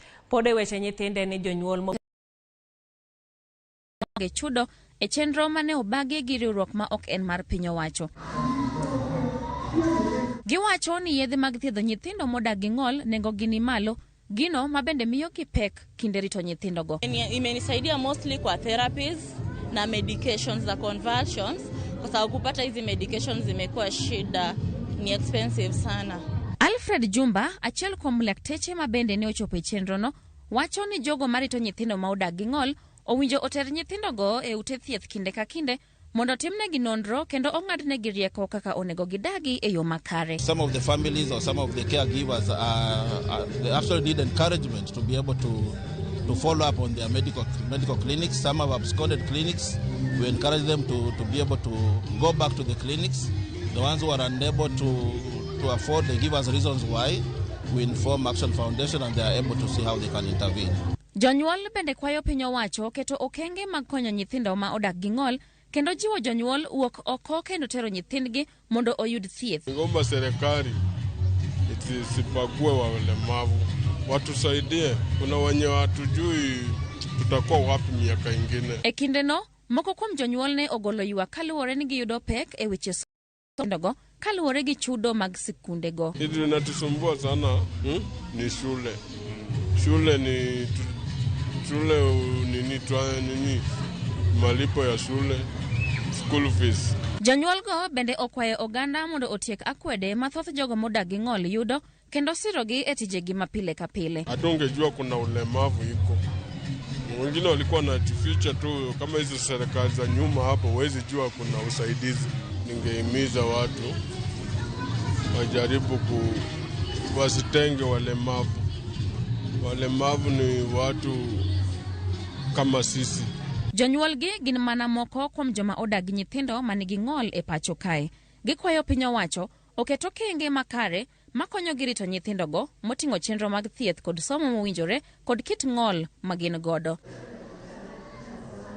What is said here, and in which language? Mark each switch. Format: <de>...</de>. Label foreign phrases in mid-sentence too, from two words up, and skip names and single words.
<luo>Pode weche nyithinde ni jonyuol chudo e chenro mane obagi gi riwruok ma ok en mar piny owacho. Giwacho ni yedhe mag thiedho nyithindo modak gi ng'ol nengo gi ni malo, gino mabende miyo gi pek kinde rito nyithindo go.</luo> <sw>Imenisaidia mostly kwa therapies na medications za conversions, kwa sababu kupata hizi medications zimekuwa shida, ni expensive sana.</sw> <luo>Alfred Jumba, achiel kuom lakteche mabende ne ochopo e chenro no, wacho ni jogo marito nyithindo ma odak gi ng'ol owinjo oter nyithindo go e ute thieth kinde ka kinde mondo timnegi nonro kendo ong'adnegi rieko kaka onego gidagi e yo makare.</luo> <en>Some of the families or some of the caregivers they actually need encouragement to be able to follow up on their medical clinics. Some have absconded clinics. We encourage them to be able to go back to the clinics. The ones who are unable to afford, they give us reasons why. We inform Action Foundation and they are able to see how they can intervene.</en> <luo>Jonyuol bende kwayo piny owacho keto okenge mag konyo nyithindo ma odak gi ng'ol kendo jiwo jonyuol wuok oko kendo tero nyithindgi mondo oyud thieth.</luo> <sw>Ngomba serikali isipague walemavu, watusaidie. Kuna wenye hatujui tutakuwa wapi miaka ingine.</sw> <luo>E kinde no, moko kuom jonyuol ne ogolo ywak kaluwore ni giyudo pek e weche somo kaluwore gi chudo mag sikunde go.</luo> <sw>Hili linatusumbua sana ni shule. Shule ni malipo ya shule,</sw> <en>school fees.</en> <luo>Jonyuol go bende okwayo oganda mondo otiek akwede mathoth jogo modak gi ng'ol yudo kendo sirogi e tijegi mapile ka pile.</luo> <sw>Hatungejua kuna ulemavu iko. Wengine walikuwa wanajificha tu, kama hizo serikali za nyuma hapo huwezi jua kuna usaidizi. Ningehimiza watu wajaribu wasitenge walemavu. Walemavu ni watu kama sisi.</sw> <luo>Jonyuol gi gin mana moko kuom joma odak gi nyithindo manigi ng'ol e pacho kae. Gikwayo piny owacho oketo okenge makare makonyo gi rito nyithindo go moting'o chenro mag thieth kod somo mowinjore kod kit ng'ol magin godo.</luo>